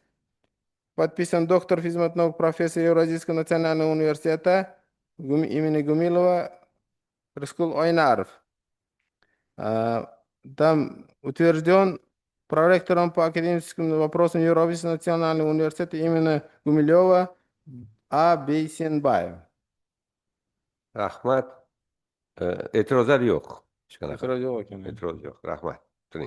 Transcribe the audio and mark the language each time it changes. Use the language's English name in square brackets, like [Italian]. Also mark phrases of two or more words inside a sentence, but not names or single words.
[Russian] Подписан доктор физмат-наук профессор Евразийского национального университета имени Гумилова Рыскул Ойнаров. Там утвержден проректором по академическим вопросам Евразийского национального университета имени Гумилева А. Бейсенбаев. [Uzbek] Rahmat. E'tirozlar yo'q. Hech qanaqa. E'tiroz yo'q ekan. E'tiroz yo'q. Rahmat. Turing.